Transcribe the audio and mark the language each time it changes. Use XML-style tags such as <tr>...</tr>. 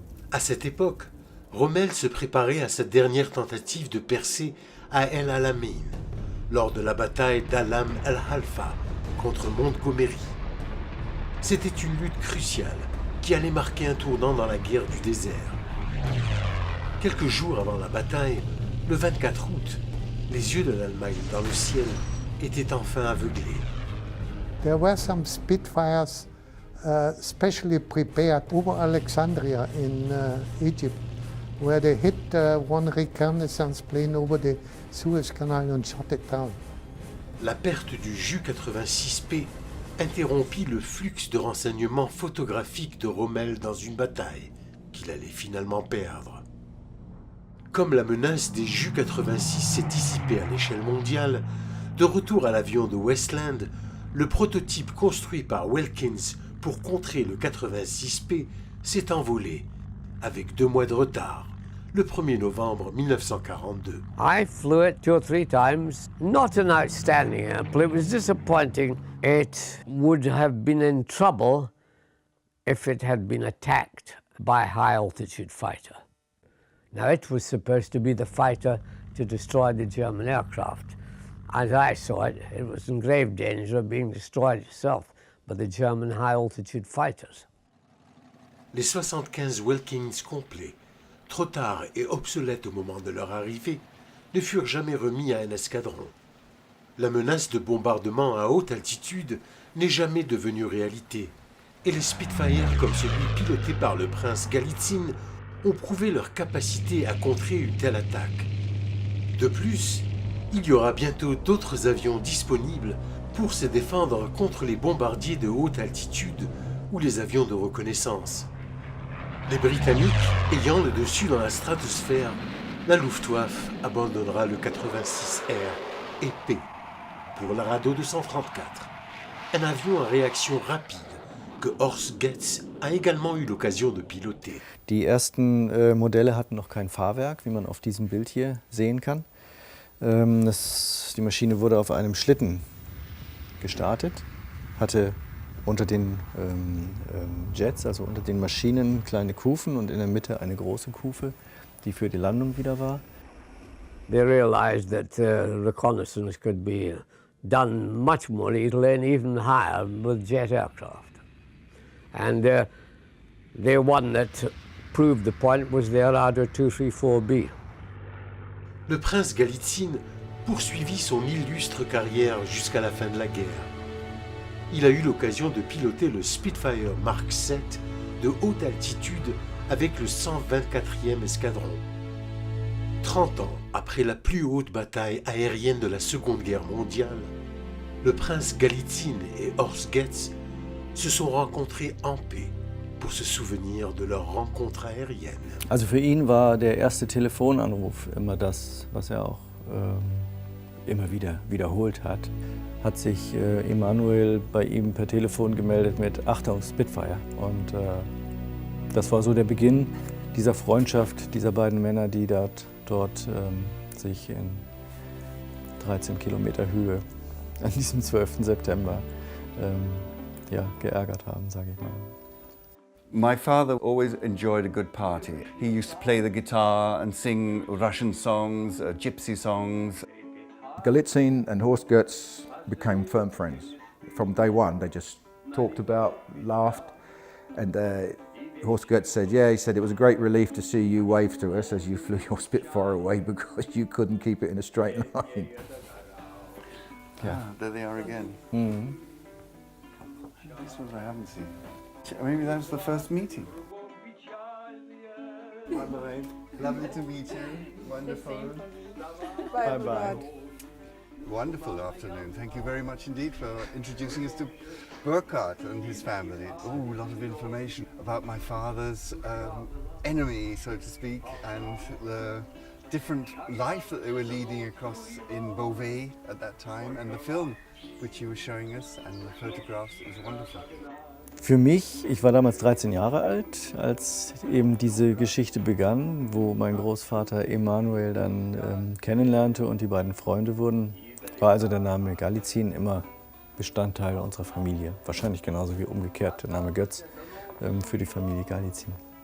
<fr>À cette époque, Rommel se préparait à sa dernière tentative de percée à El Alamein, lors de la bataille d'Alam el-Halfa contre Montgomery. C'était une lutte cruciale qui allait marquer un tournant dans la guerre du désert. Quelques jours avant la bataille, le 24 août, les yeux de l'Allemagne dans le ciel étaient enfin aveuglés.</fr> <en>There were some Spitfires specially prepared over Alexandria in Egypt where they hit one reconnaissance plane over the Suez Canal and shot it down.</en> <fr>La perte du Ju-86P interrompit le flux de renseignements photographiques de Rommel dans une bataille qu'il allait finalement perdre. Comme la menace des Ju-86 s'est dissipée à l'échelle mondiale, de retour à l'avion de Westland, le prototype construit par Wilkins pour contrer le 86P s'est envolé, avec 2 mois de retard, le 1er novembre 1942.</fr> <en>I flew it 2 or 3 times. Not an outstanding airplane. It was disappointing. It would have been in trouble if it had been attacked by a high-altitude fighter. Now, it was supposed to be the fighter to destroy the German aircraft. As I saw it, it was in grave danger of being destroyed itself by the German high-altitude fighters.</en> <fr>Les 75 Wilkins complets, trop tard et obsolètes au moment de leur arrivée, ne furent jamais remis à un escadron. La menace de bombardement à haute altitude n'est jamais devenue réalité, et les Spitfire, comme celui piloté par le prince Galitzine, ont prouvé leur capacité à contrer une telle attaque. De plus, il y aura bientôt d'autres avions disponibles pour se défendre contre les bombardiers de haute altitude ou les avions de reconnaissance. Les Britanniques ayant le dessus dans la stratosphère, la Luftwaffe abandonnera le 86R et P pour l'Arado 234, un avion à réaction rapide que Horst Goetz a également eu l'occasion de piloter.</fr> <de>Die ersten Modelle hatten noch kein Fahrwerk, wie man auf diesem Bild hier sehen kann. Die Maschine wurde auf einem Schlitten gestartet, hatte unter den Jets, also unter den Maschinen, kleine Kufen und in der Mitte eine große Kufe, die für die Landung wieder war.</de> <en>They realized that reconnaissance could be done much more easily and even higher with jet aircraft. And the one that proved the point was the Arado 234B.</en> <fr>Le prince Galitzine poursuivit son illustre carrière jusqu'à la fin de la guerre. Il a eu l'occasion de piloter le Spitfire Mark VII de haute altitude avec le 124e escadron. 30 ans après la plus haute bataille aérienne de la Seconde Guerre mondiale, le prince Galitzine et Horst Goetz se sont rencontrés en paix pour se souvenir de leur rencontre aérienne.</fr> <de>Also für ihn war der erste Telefonanruf immer das, was auch immer wieder wiederholt hat. Hat sich Emanuel bei ihm per Telefon gemeldet mit Achtung, Spitfire. Und das war so der Beginn dieser Freundschaft dieser beiden Männer, die dort sich in 13 Kilometer Höhe an diesem 12. September geärgert haben, sage ich mal.</de> <en>My father always enjoyed a good party. He used to play the guitar and sing Russian songs, gypsy songs. Galitzine and Horst Goetz became firm friends. From day one, they just talked about, laughed, and Horst Goetz said, he said it was a great relief to see you wave to us as you flew your Spitfire away because you couldn't keep it in a straight line. There they are again. Mhm. This one I haven't seen. Maybe that was the first meeting. Bye-bye. Lovely to meet you. Wonderful. Bye-bye. Wonderful afternoon. Thank you very much indeed for introducing us to Burkhard and his family. Oh, a lot of information about my father's enemy, so to speak, and the different life that they were leading across in Beauvais at that time, and the film which you were showing us, and the photographs. It was wonderful.</en> <de>Für mich, ich war damals 13 Jahre alt, als eben diese Geschichte begann, wo mein Großvater Emanuel dann kennenlernte und die beiden Freunde wurden, war also der Name Galitzine immer Bestandteil unserer Familie. Wahrscheinlich genauso wie umgekehrt der Name Goetz für die Familie Galitzine.</de>